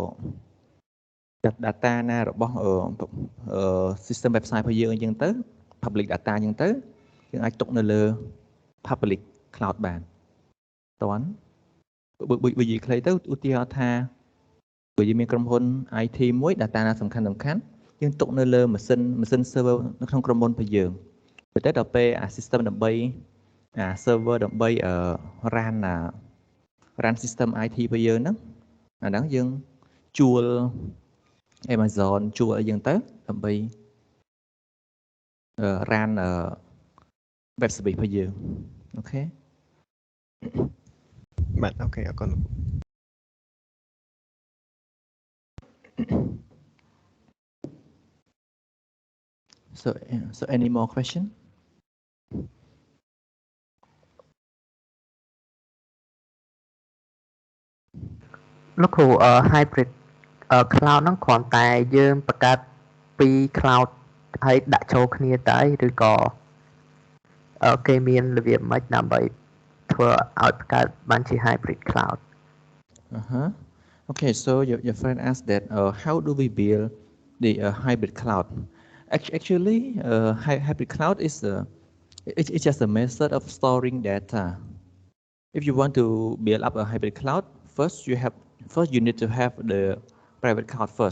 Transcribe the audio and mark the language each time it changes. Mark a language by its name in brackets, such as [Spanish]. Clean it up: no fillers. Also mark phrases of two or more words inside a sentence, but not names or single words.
[Khmer] data ណារបស់ [English] system website [Khmer] របស់យើងអញ្ចឹងទៅ [English] public data [Khmer] អញ្ចឹងទៅយើងអាចទុកនៅលើ [English] public cloud [Khmer] បានតើបើនិយាយខ្លីទៅឧទាហរណ៍ថាបើយើងមានក្រុមហ៊ុន IT មួយ data ណាសំខាន់យើងទុកនៅលើម៉ាស៊ីន server នៅក្នុងក្រុមហ៊ុនរបស់យើងតែដល់ពេលអា system ដើម្បីអា server ដើម្បី [English] run system IT [Khmer] របស់យើងហ្នឹងអាហ្នឹងយើងជួល Amazon ជួលអីយ៉ាងទៅដើម្បី [English] run web service [Khmer] របស់យើងអូខេ បាទអូខេអរគុណ [English] So any more question [Khmer] លោកគ្រូ [English] hybrid cloud [Khmer] ហ្នឹងគ្រាន់តែយើងបង្កើតពីរ cloud ហើយដាក់ចូលគ្នាទៅឬក៏គេមានរបៀបម៉េចដើម្បីធ្វើឲ្យបង្កើតបានជា [English] hybrid cloud Okay, so your friend asked that how do we build the hybrid cloud? Actually, hybrid cloud is it's just a method of storing data. If you want to build up a hybrid cloud, first you need to have the private cloud first.